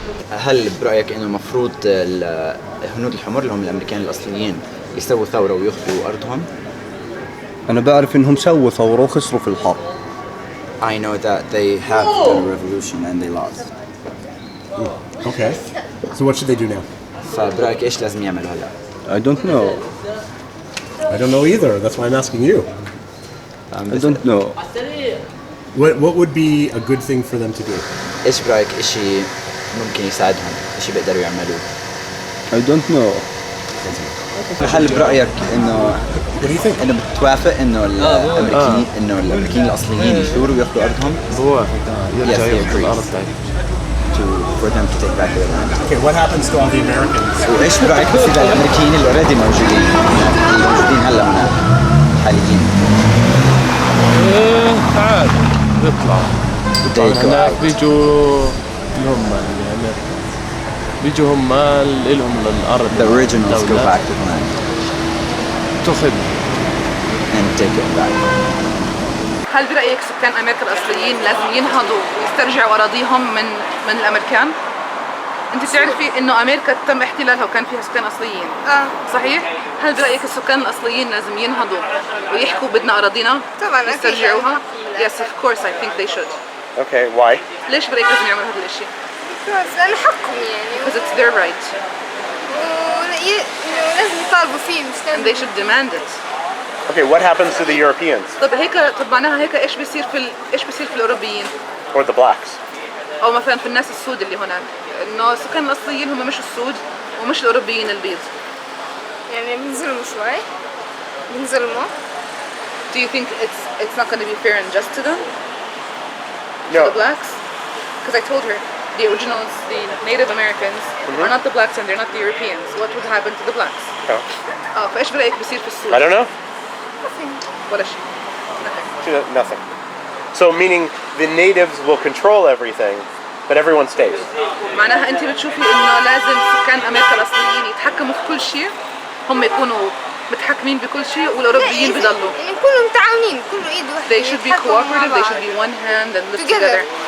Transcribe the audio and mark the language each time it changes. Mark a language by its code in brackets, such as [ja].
[ar] هل برأيك إنه المفروض الهنود الحمر اللي هم الأمريكان الأصليين يسووا ثورة وياخذوا أرضهم؟ أنا بعرف إنهم سووا ثورة وخسروا في الحرب. [en] I know that they have done a revolution and they lost. Okay. So what should they do now? [ar] فبرأيك إيش لازم يعملوا هلا؟ [en] I don't know. I don't know either. That's why I'm asking you. I don't know. What would be a good thing for them to do? [ar] إيش برأيك إشي ممكن يساعدهم؟ إشي بيقدروا يعملوه؟ [en] I don't know. [ar] هل برأيك إنه [en] What do you think? [ar] إنه بتوافق إنه الأمريكيين الأصليين يثوروا وياخذوا أرضهم؟ بوافق يرجعوا ياخذوا الأرض [en] for them to take back their land. Okay, what happens to all the Americans? [ar] وإيش برأيك بصير للأمريكيين اللي already موجودين هلا هنا حاليين؟ عادي بيطلعوا هناك بيجوا العمال يعني بيجوا عمال إلهم للأرض. [en] The originals go back to the land. [ar] تأخذ [en] and take it back. [ar] هل برأيك سكان أمريكا الأصليين لازم ينهضوا ويسترجعوا أراضيهم من الأمريكان؟ أنت بتعرفي إنه أمريكا تم احتلالها وكان فيها سكان أصليين. صحيح؟ هل برأيك السكان الأصليين لازم ينهضوا ويحكوا بدنا أراضينا؟ طبعاً يسترجعوها؟ [en] Yes, of course, I think they should. Okay, why? [ar] ليش برأيك لازم يعملوا هذا الشيء؟ لأنه حقهم يعني. [en] Because it's their right. [ar] ولازم يطالبوا فيه مش [en] And they should demand it. Okay, what happens to the Europeans [ar] طب معناها هيك ايش بيصير في الأوروبيين؟ [en] or the blacks? [ar] أو مثلا في الناس السود اللي هناك، إنه السكان الأصليين هم مش السود ومش الأوروبيين البيض. يعني بنظلموا شوي. بنظلموا. [en] Do you think it's not going to be fair and just to them? No. To the blacks? Because I told her the originals, the Native Americans, are not the blacks and they're not the Europeans. What would happen to the blacks? No. [ar] فإيش برأيك بيصير في السود؟ [en] I don't know. Nothing. [ar] ولا شيء. [en] Nothing. So meaning the natives will control everything, but everyone stays. [ar] معناها أنت بتشوفي إنه لازم سكان أمريكا الأصليين يتحكموا في كل شيء، هم يكونوا متحكمين بكل شيء والأوروبيين بيضلوا. يعني كلهم متعاونين، كله إيد واحدة. [en] They should be cooperative. They should be one hand and live together.